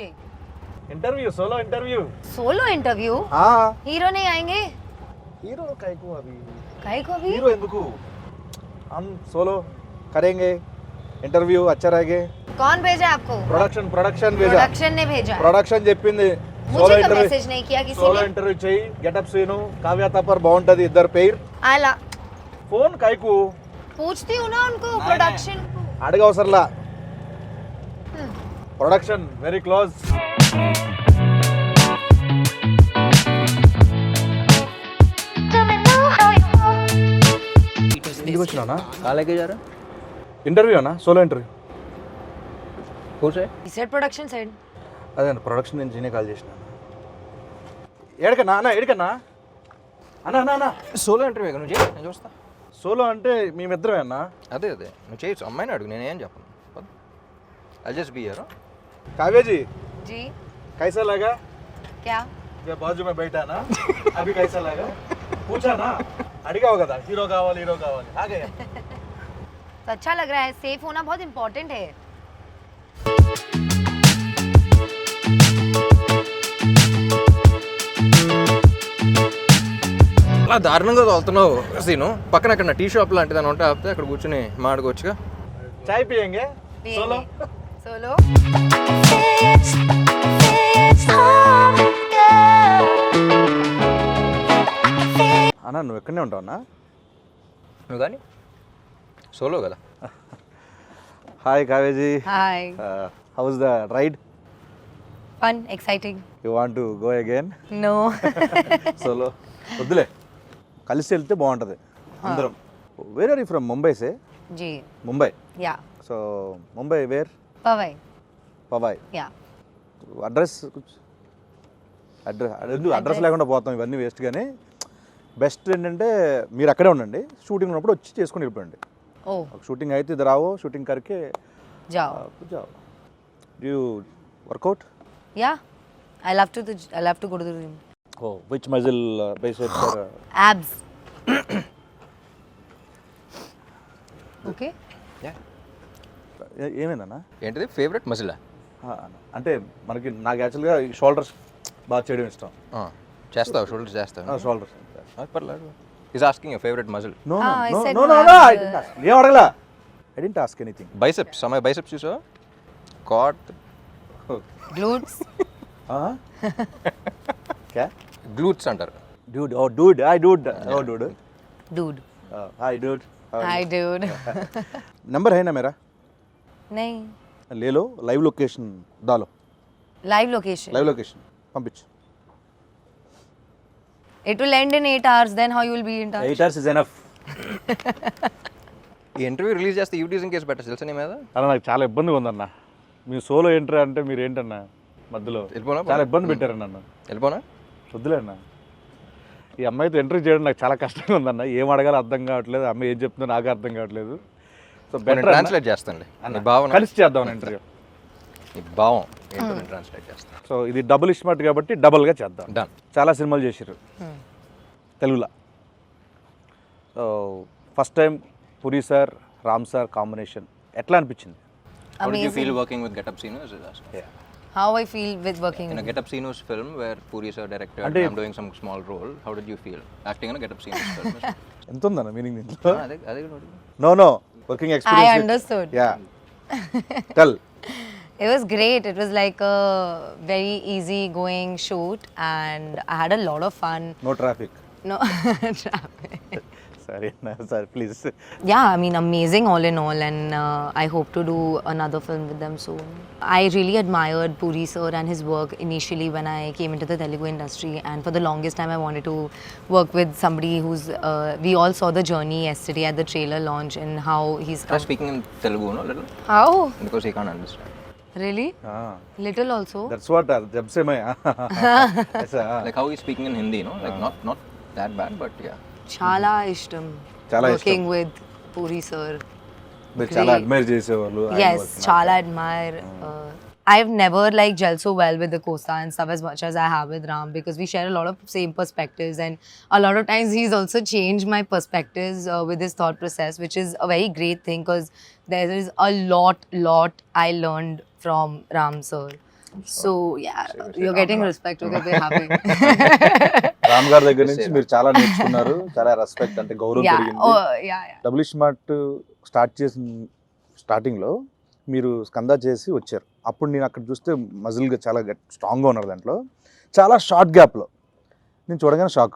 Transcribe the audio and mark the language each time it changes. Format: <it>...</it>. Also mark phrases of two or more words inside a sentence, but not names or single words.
<en>interview solo interview solo interview.</en> <hi>हाँ हीरो नहीं आएंगे. हीरो काहे को अभी काहे को अभी? हीरो ఎందుకు हम सोलो करेंगे इंटरव्यू अच्छा रहेगा कौन भेजा आपको? प्रोडक्शन भेजा प्रोडक्शन ने भेजा.</hi> <te>ప్రొడక్షన్ చెప్పింది</te> <hi>मुझे तो मैसेज नहीं किया किसी</hi> <te>సోలో</te> <hi>ने.</hi> <te>ఇంటర్వ్యూ చెయ్యి గెటప్ సీను కావ్య తప్పర్ బాగుంటది ఇద్దరు పేరు</te> <hi>आला</hi> <te>ఫోన్ కైకు</te> <hi>पूछती हूँ ना उनको प्रोडक्शन को.</hi> <te>అడగవసరలా ప్రొడక్షన్</te> <en>very close</en> <te>ఇంటికి వచ్చినా</te> <hi>कहाँ लेके जा रहा</hi> <te>ఇంటర్వ్యూ అన్నా సోలో ఇంటర్వ్యూ</te> <hi>खुश है</hi> <en>He said production side.</en> <te>అదే అన్న ప్రొడక్షన్ నుంచి నేనే కాల్ చేసిన ఏడకన్నా అన్న ఏడకన్నా అన్న అన్న అన్న సోలో ఇంటర్వ్యూ నువ్వు చేయి నేను చూస్తా సోలో అంటే మేమిద్దరమే అన్న అదే నువ్వు చేయొచ్చు అమ్మాయిని అడుగు నేనేం చెప్పను</te> <en>I just be here</en> <hi>काव्या जी जी कैसा लगा क्या? मैं बाजू में बैठा ना अभी कैसा लगा पूछा ना अड़गा होगा था हीरो कावाली आ गया तो अच्छा लग रहा है. सेफ होना बहुत इम्पोर्टेंट है.</hi> <te>అలా దారుణంగా తోలుతున్నావు సీను పక్కన అక్కడ</te> <en>tea shop</en> <te>లాంటిది అని ఉంటే ఆపితే అక్కడ కూర్చొని మాడుకోవచ్చుగా</te> <hi>चाय पियेंगे सोलो सोलो.</hi> <te>అన్న నువ్వు ఎక్కడనే ఉంటావు అన్న నువ్వు కానీ సోలో కదా హాయ్ కావ్యజీ</te> <hi>हाय.</hi> <en>how's the ride fun exciting. you want to go again नो.</en> <te>సోలో వద్దులే కలిసి వెళ్తే బాగుంటుంది అందరం</te> <en>where are you from Mumbai</en> <te>సే</te> <hi>जी</hi> <te>ముంబై</te> <en>या so Mumbai where</en> <hi>पवई</hi> <te>పవాయ్</te> <en>या</en> <te>అడ్రస్ అడ్రస్ లేకుండా పోతాం ఇవన్నీ వేస్ట్ కానీ బెస్ట్ ఏంటంటే మీరు అక్కడే ఉండండి షూటింగ్ ఉన్నప్పుడు వచ్చి చేసుకుని వెళ్ళిపోండి</te> <hi>ओ</hi> <te>షూటింగ్ అయితే ఇది రావో షూటింగ్ కరికే</te> <hi>जाओ.</hi> <en>जाओ डू you workout ya I love to go to the gym. oh which muscle bicep or abs. ఓకే.</en> <te>ఏమైందన్నా ఏంటిది ఫేవరెట్ మజిలా అంటే మనకి నాకు యాక్చువల్గా షోల్డర్స్ బాగా చేయడం ఇష్టం చేస్తావు షోల్డర్ చేస్తావు షోల్డర్స్</te> <en>పర్లేదు is asking your favorite muscle నో I నో said నో no, నో abs. I did ask</en> <te>ఏం అడగలా</te> <en>I did ask anything</en> <te>బైసెప్స్ అమ్మాయి బైసెప్స్ చూసావా కాట్ గ్లూట్స్.</te> <hi>క్యా</hi> <te>గ్లూట్స్ అంటారు</te> <en>dude oh dude hi dude oh dude डूड. hi dude hi dude.</en> <hi>नंबर है ना मेरा नहीं. ले लो</hi> <en>live location</en> <hi>डालो</hi> <en>live location. live location పంపించు It will end in 8 hours. Then how you will be in touch? 8 hours is enough</en> <te>ఈ ఇంటర్వ్యూ రిలీజ్ చేస్తే యూటీజింగ్ కేసు పెట్టచ్చు తెలుసా నీ మీద అలా నాకు చాలా ఇబ్బందిగా ఉందన్న మీ సోలో ఎంట్రీ అంటే మీరు ఏంటన్నా మధ్యలో వెళ్ళిపోనా చాలా ఇబ్బంది పెట్టారన్న నన్ను వెళ్ళిపోనా వద్దులే అన్న ఈ అమ్మాయితో ఎంట్రీ చేయడం నాకు చాలా కష్టంగా ఉందన్న ఏం అడగాలో అర్థం కావట్లేదు అమ్మాయి ఏం చెప్తుందో నాకు అర్థం కావట్లేదు సో నేను ట్రాన్స్లేట్ చేస్తానులే నీ భావన కలిసి చేద్దాం ఇంటర్వ్యూ నీ భావం ఏంటో నేను ట్రాన్స్లేట్ చేస్తాను సో ఇది డబుల్ స్మార్ట్ కాబట్టి డబుల్గా చేద్దాం డన్ చాలా సినిమాలు చేసారు తెలుగులో సో</te> <en>first time</en> <te>పురి సార్ రామ్ సార్ కాంబినేషన్ ఎట్లా అనిపించింది</te> <en>How did you feel Amazing. working with Get Up Sinos? How I feel with working. In a Get Up Sinos film where Puri sir directed</en> <te>Ante-</te> <en>and I'm doing some small role, how did you feel acting in a Get Up Sinos film?</en> <te>ఎంత ఉందన్న మీనింగ్ దీంట్లో అదే</te> <en>no no working I ఎక్స్పీరియన్స్ understood. ya tell It was great. It was like a very easy going shoot and I had a lot of fun. no traffic No traffic.</en> <te>సరే సార్ ప్లీజ్</te> <en>Yeah, I mean, amazing all in all, and I hope to do another film with them soon. I really admired Puri sir and his work initially when I came into the Telugu industry, and for the longest time I wanted to work with somebody who's. We all saw the journey yesterday at the trailer launch and how he's Try speaking in Telugu, no, little, How? because he can't understand. Really? Little also. that's what</en> <hi>जब से मैं</hi> <en>Like how he's speaking in Hindi, no, like not that bad, but yeah.</en> <te>చాలా ఇష్టం. Chala</te> <en>working with Puri sir.</en> <te>మీరు చాలా</te> <en>Great.</en> <te>అడ్మైర్ చేసేవాళ్ళు</te> <en>Yes, chala admire. I've never like gelled so well with the Costa and stuff as much as I have with Ram because we share a lot of same perspectives and a lot of times he's also changed my perspectives with his thought process, which is a very great thing because there is a lot I learned from Ram sir. So yeah, you're getting respect. Okay, we're happy.</en> <te>రామ్ గారి దగ్గర నుంచి మీరు చాలా నేర్చుకున్నారు, చాలా రెస్పెక్ట్ అంటే గౌరవం</te> <en>Yeah.</en> <te>పెరిగింది.</te> <en>Oh yeah.</en> <te>డబుల్ స్మార్ట్ స్టార్ట్ చేసిన స్టార్టింగ్లో మీరు స్కందా చేసి వచ్చారు. అప్పుడు నేను అక్కడ చూస్తే మజిల్గా చాలా స్ట్రాంగ్గా ఉన్నారు. దాంట్లో చాలా షార్ట్ గ్యాప్లో నేను చూడగానే షాక్.</te>